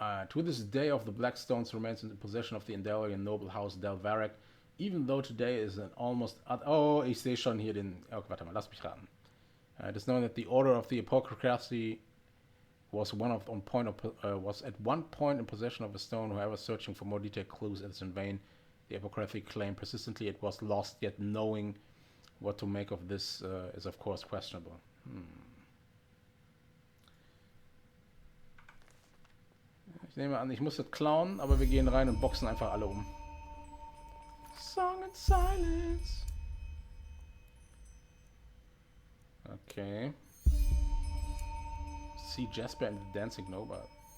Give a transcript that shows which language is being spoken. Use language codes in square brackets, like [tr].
[en] To this day of the Black Stones remains in the possession of the Endalian noble house Dalvarek, even though today is an almost... [de] Oh, ich sehe schon hier den... Oh, warte mal, lass mich raten. [en] It is known that the Order of the Apocryphy was at one point in possession of a stone. Whoever searching for more detailed clues is in vain. The Apocryphy claimed persistently it was lost, yet knowing what to make of this is of course questionable. [de] Ich nehme an, ich muss das klauen, aber wir gehen rein und boxen einfach alle um. Song and Silence. [en] Okay. See Jasper and the Dancing Nobel.